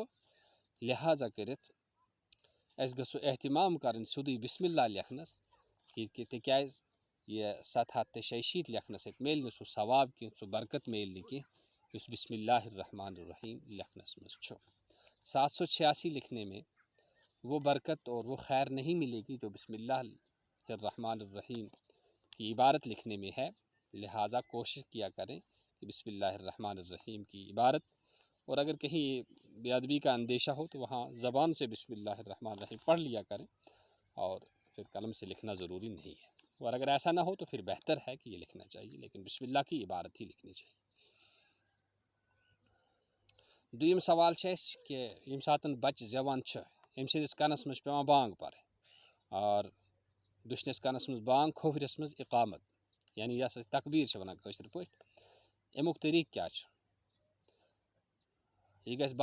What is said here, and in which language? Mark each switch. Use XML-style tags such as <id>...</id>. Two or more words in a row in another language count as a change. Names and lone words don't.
<ks>لہٰذا کٔرِتھ اَسہِ گژھو احتمام کرٕنۍ سیوٚدُے</ks> <ar>بسم اللہ</ar> <ks>لیکھنس، تِکیازِ یہ 786 لیکھنس سۭتۍ میلہِ نہٕ سُہ ثواب کینٛہہ، سُہ برکت میلہِ نہٕ کینٛہہ یُس</ks> <ar>بسم اللہ الرحمن الرحیم</ar> <ks>لیکھنس منٛز چھُ.</ks> <ur>786 لکھنے میں وہ برکت اور وہ خیر نہیں ملے گی جو</ur> <ar>بسم اللہ الرحمن الرحیم</ar> <ur>کی عبارت لکھنے میں ہے. لہٰذا کوشش کیا کریں کہ</ur> <ar>بسم اللہ الرحمن الرحیم</ar> <ur>کی عبارت، اور اگر کہیں بے ادبی کا اندیشہ ہو تو وہاں زبان سے</ur> <ar>بسم اللہ الرحمن الرحیم</ar> <ur>پڑھ لیا کریں، اور پھر قلم سے لکھنا ضروری نہیں ہے. اور اگر ایسا نہ ہو تو پھر بہتر ہے کہ یہ لکھنا چاہیے، لیکن</ur> <ar>بسم اللہ</ar> <ur>کی عبارت ہی لکھنی چاہیے.</ur> <ks>دویم سوال چھِ اَسہِ کہِ ییٚمہِ ساتہٕ بَچہِ زٮ۪وان چھِ أمۍ سٕنٛدِس کَنَس منٛز چھِ پٮ۪وان بانٛگ پَرٕنۍ اور دٔچھنِس کَنَس منٛز بانٛگ کھوورِس منٛز اِقامت یعنی یۄس أسۍ تقبیٖر چھِ وَنان کٲشِر پٲٹھۍ اَمیُک طریٖقہٕ کیٛاہ چھُ یہِ گژھِ</ks>